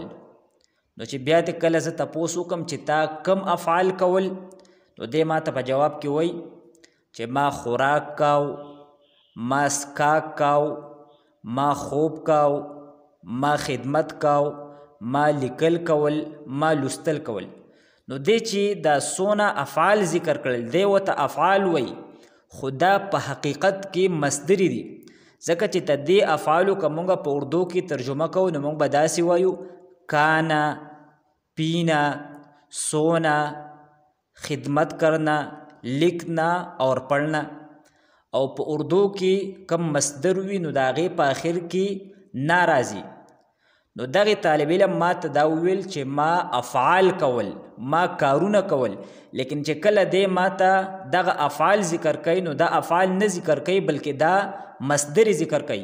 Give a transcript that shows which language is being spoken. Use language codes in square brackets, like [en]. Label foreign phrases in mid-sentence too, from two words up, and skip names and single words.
[ps] نو چې بیا ته کله زه تپوس وکړم چې تا کم افعال کول نو دې ما ته په جواب کې وایي چې ما خوراک کاو، ما سکاک کاو، ما خوب کاو، ما خدمت کاو، ما لیکل کول، ما لوستل کول. نو دې چې دا څونه افعال ذکر کړل دی ورته افعال وایي خو دا په حقیقت کې مصدري دي. ځکه چې د دې افعالو که مونږ په اردو کې ترجمه کوو نو مونږ به داسې وایو [ur] کانا، پینا، سونا، خدمت کرنا، لکھنا اور پڑھنا. [ps] او په اردو کې کم مصدر وي نو د هغې په آخر کې نا راځي. نو دغې طالب علم ما ته دا وویل چې ما افعال کول، ما کارونه کول، لیکن چې کله دی ما ته دغه افعال ذکر کوي نو دا افعال نه ذکر کوي بلکې دا مصدر ذکر کوي.